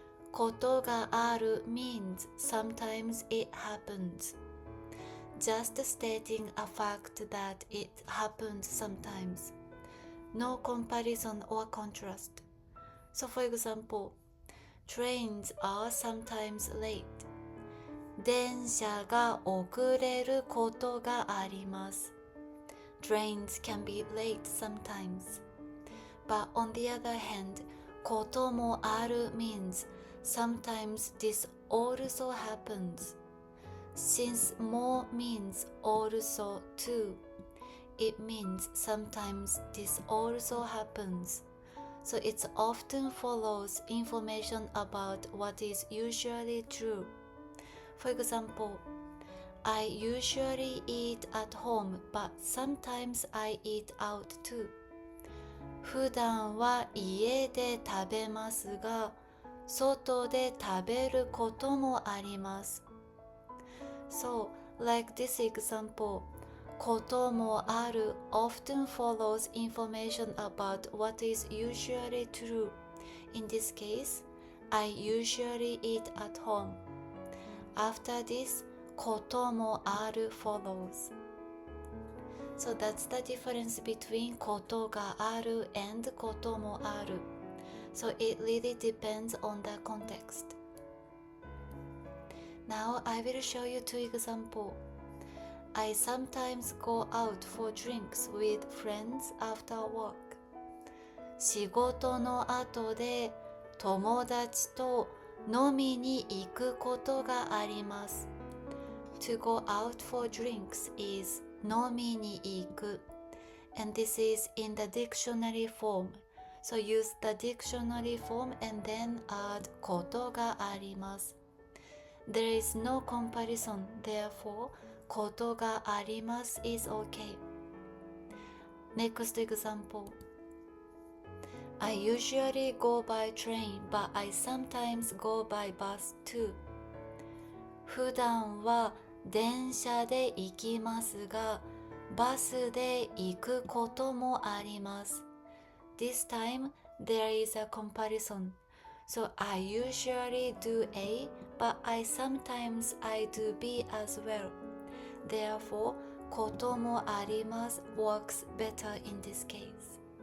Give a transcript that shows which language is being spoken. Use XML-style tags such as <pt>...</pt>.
<en>ことがある means sometimes it happens. Just stating a fact that it happens sometimes. No comparison or contrast. So for example, trains are sometimes late.</en> <ja>電車が遅れることがあります。</ja> <en>Trains can be late sometimes. But on the other hand, こともある means sometimes this also happens. Since more means also too, it means sometimes this also happens. So it often follows information about what is usually true. For example, I usually eat at home, but sometimes I eat out too.</en> <ja>普段は家で食べますが、外で食べることもあります。</ja> <en>So, like this example, こともある often follows information about what is usually true. In this case, I usually eat at home. After this, こともある follows. So that's the difference between ことがある and こともある. So it really depends on the context. Now I will show you two examples. I sometimes go out for drinks with friends after work.</en> <ja>仕事の後で友達と飲みに行くことがあります。</ja> <en>To go out for drinks is 飲みに行く and this is in the dictionary form. So use the dictionary form and then add ことがあります. There is no comparison, therefore ことがあります is okay. Next example. I usually go by train, but I sometimes go by bus too.</en> <ja>普段は電車で行きますが、バスで行くこともあります。</ja> <en>This time, there is a comparison. So I usually do A, but sometimes I do B as well. Therefore, こともあります works better in this case.</en>